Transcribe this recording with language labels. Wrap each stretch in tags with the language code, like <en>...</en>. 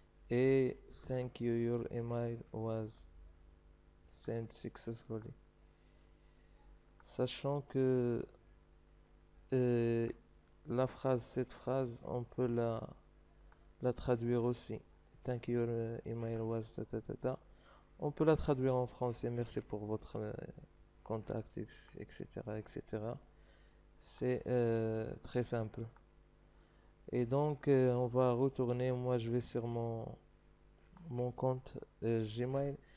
<en>Et thank you, your email was sent successfully.</en> <fr>Sachant que euh, cette phrase, on peut la traduire aussi.</fr> <en>Thank you, your email was ta ta ta ta.</en> <fr>On peut la traduire en français. Merci pour votre contact, etc., etc. C'est très simple. Et donc, on va retourner. Moi, je vais sur mon compte Gmail.</fr>